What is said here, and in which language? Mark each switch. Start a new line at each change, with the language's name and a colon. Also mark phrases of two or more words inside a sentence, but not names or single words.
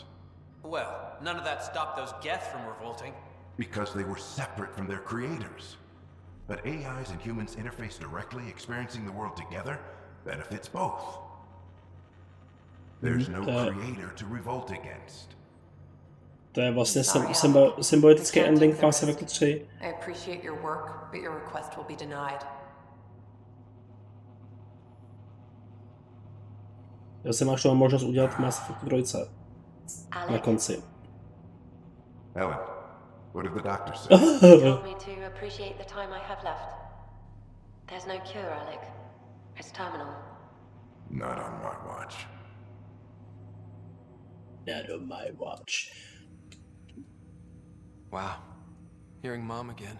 English: Well, none of that stopped those Geth from revolting. Because they were separate from their creators. But AIs and humans interface directly, experiencing the world together, benefits both. There's no creator to revolt against.
Czech: To je vlastně symbolický ending Mass Effect 3.
English: I appreciate your work, but your request will be denied.
Czech: Já jsem máš možnost udělat Mass Effect 3. Na konci.
English: Ellen, what did the doctor say? He told me to appreciate the time I have left. There's no cure, Alec. It's terminal. Not on my watch. Not on my watch. Wow. Hearing Mom again.